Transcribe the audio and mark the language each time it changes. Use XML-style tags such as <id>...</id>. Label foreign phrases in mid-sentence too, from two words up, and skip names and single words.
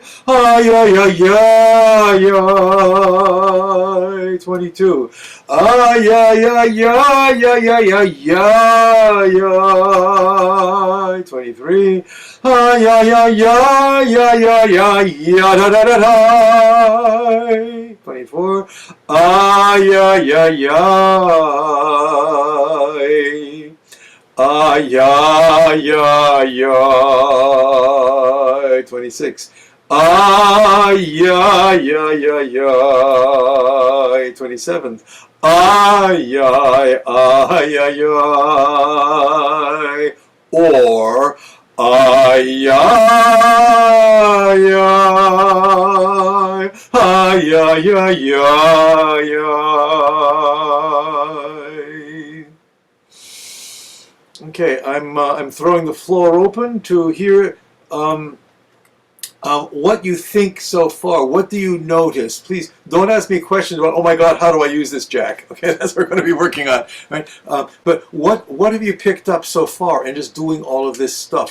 <en>Ay, ay, ay, ay, ay. 22. Ay, ay, ay, ay, ay, ay, ay, ay. 23. Ay, ay, ay, ay, ay, ay, ay, ya, da, da, da, da. 24. Ay, ay, ay, ay. Ay, ay, ay, ay. 26. Ay, ay, ay, ay, ay. 27. Ay, ay, ay, ay, ay. Or ay, ay, ay. Ay, ay, ay, ay, ay. Okay, I'm throwing the floor open to hear what you think so far. What do you notice? Please don't ask me questions about, oh my God, how do I use this, Jack? Okay, that's what we're going to be working on, right? But what have you picked up so far in just doing all of this stuff?</en>